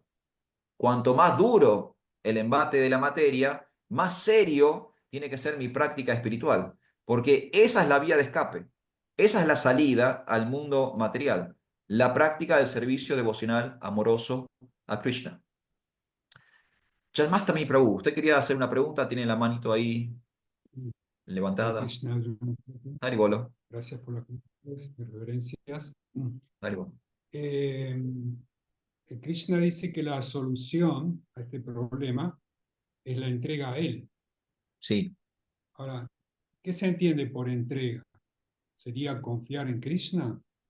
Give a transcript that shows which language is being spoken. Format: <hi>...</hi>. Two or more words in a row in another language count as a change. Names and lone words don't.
<es>Cuanto más duro el embate de la materia, más serio tiene que ser mi práctica espiritual, porque esa es la vía de escape, esa es la salida al mundo material, la práctica del servicio devocional amoroso a Krishna. Janmastami Prabhu, usted quería hacer una pregunta, tiene la manito ahí Hare levantada. Krishna, Arjuna. Haribolo, Gracias por las reverencias. Haribolo. Eh, Krishna dice que la solución a este problema es la entrega a Él. Sí, Ahora, ¿qué se entiende por entrega? ¿Sería confiar en Krishna?</es>